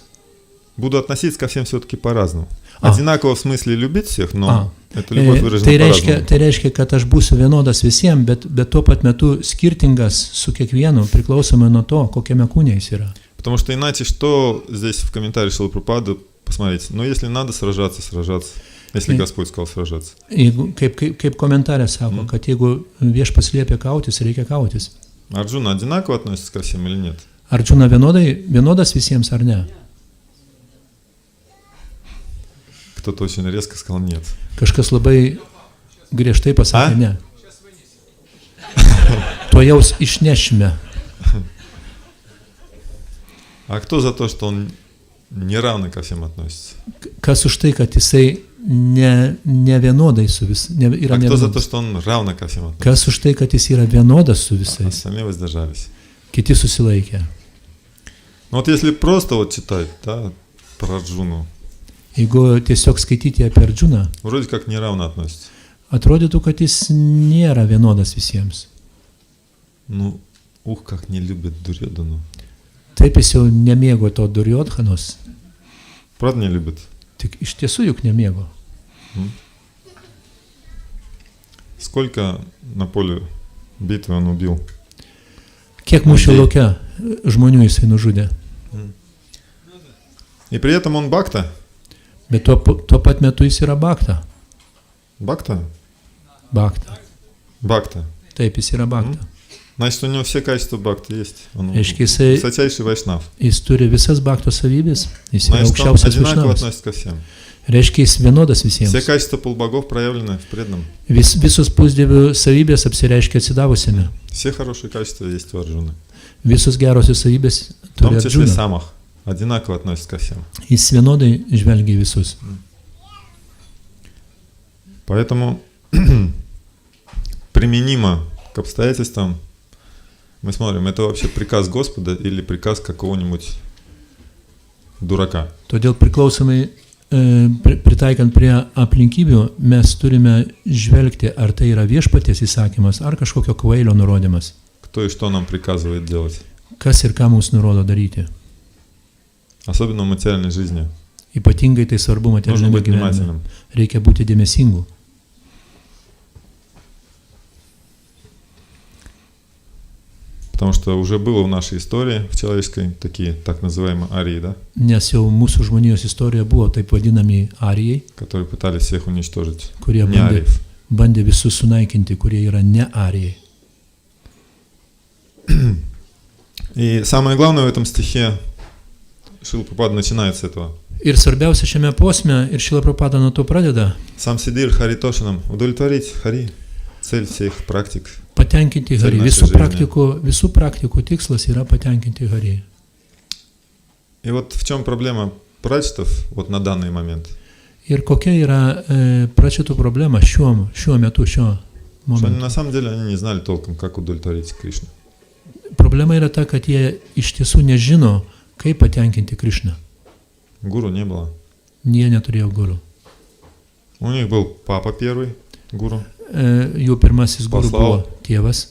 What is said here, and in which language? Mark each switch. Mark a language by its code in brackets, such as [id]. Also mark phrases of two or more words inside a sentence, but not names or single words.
[ru] Буду относиться ко всем все-таки по-разному. А. Одинаково в смысле любить всех, но эта любовь [lt] Tai [ru] выражена [lt] reiškia, [ru] по-разному. [lt] tai reiškia, kad aš būsiu vienodas visiems, bet tuo pat metu skirtingas su kiekvienu, priklausomai nuo to, kokiame kūne jis yra. [ru] Потому что иначе что здесь в комментарии Шрилы Прабхупады, посмотрите, ну если надо сражаться, сражаться. Если Господь сказал сражаться. [lt] Jeigu, kaip komentarė sako, kad jeigu viešpats liepia kautis, reikia kautis. [ru] Арджуна одинаково относится ко всем или нет? [lt] Arjuna vienodas visiems ar ne? [ru] Кто-то очень резко сказал нет. [lt] Kažkas labai griežtai pasakė A? ne. To jaus išnešime. [ru] А кто за то, что он неравно ко всем относится? [lt] Kas už tai, kad jisai ne vienodai su visais. [ru] А кто за то, что он равно ко всем относится? [lt] Kas už tai, kad jis yra vienodas su [ru] А [lt] visais. [ru] остальные воздержались. [lt] Kiti susilaikė. [ru] Ну вот если просто вот читать, да, про Арджуну, [lt] Jeigu tiesiog skaityti apie Arjuną, [ru] вроде как неравно относится. [lt] atrodytų, kad jis nėra vienodas visiems. [ru] Ну, ух, как не любит Дурьодану. [lt] Taip jis jau nemėgo to Duryodhanos, [ru] Правда не любит? [lt] tik iš tiesų juk nemėgo. [ru] Сколько на поле битвы он убил? [lt] Kiek mūšio lauke žmonių jisai nužudė. [ru] И при этом он бхакта. [lt] Bet tuo pat metu jis yra bhakta. [ru] Бхакта? [lt] Bhakta. [ru] Бхакта. [lt] Taip, jis yra bhakta. [ru] Значит, у него все качества бхакти есть. Он [lt] Reiškia, jisai, [ru] высочайший вайшнав. [lt] jis turi visas bhakto savybės, jis yra [ru] Значит, он [lt] aukščiausias [ru] одинаково [lt] višnavas. [ru] относится ко всем. [lt] Reiškia, jis vienodas [ru] Все [lt] visiems. [ru] качества полубогов проявлены в преданном. [lt] Visos pusdievių savybės apsireiškia atsidavusiame. [ru] Все хорошие качества есть у Арджуны. [lt] Visos gerosios savybės [ru] В том [lt] turi [ru] числе [lt] Arjuna. [ru] самах. Одинаково относится ко всем. [lt] Jis vienodai žvelgia į visus. [ru] Поэтому применимо к обстоятельствам мы смотрим, это вообще приказ Господа или приказ какого-нибудь дурака. [lt] Todėl priklausomai pritaikant prie aplinkybių, mes turime žvelgti, ar tai yra viešpaties įsakymas, ar kažkokio kvailio nurodymas. [ru] Кто и что нам приказывает делать. [lt] Kas ir ką mums nurodo daryti. [ru] Особенно в материальной жизни. [lt] Ypatingai tai svarbu [ru] Нужно [lt] materialiniame [ru] быть [lt] gyvenime. [ru] внимательным. [lt] Reikia būti dėmesingu. [ru] Потому что уже было в нашей истории, в человеческой, такие так называемые арии, да, [lt] Nes jau mūsų žmonijos istorija buvo taip vadinami arijai, [ru] которые пытались всех уничтожить. [lt] kurie [ru] Не ариев. [lt] bandė visus sunaikinti, kurie yra ne arijai. [ru] И самое главное в этом стихе, Шрила Прабхупада начинает с этого. [lt] Ir svarbiausia šiame posme, ir Šrila Prabhupada nuo to pradeda, [sa] सं सिद्धिः हरितोषणम्, [ru] удовлетворить Хари, цель всех практик. [lt] patenkinti Hari. Visų praktikų tikslas yra patenkinti Hari. [ru] И вот в чем проблема прачетов вот на данный момент? [lt] Ir kokia yra pračitų problema šiuo metu, šiuo [ru] Что они [lt] momentu. [ru] на самом деле они не знали толком, как удовлетворить Кришну. [lt] Problema yra ta, kad jie iš tiesų nežino, kaip patenkinti Krišną. [ru] Гуру не было. [lt] Jie neturėjo guru. [ru] У них был папа первый, гуру. [lt] Jų pirmasis guru buvo tėvas.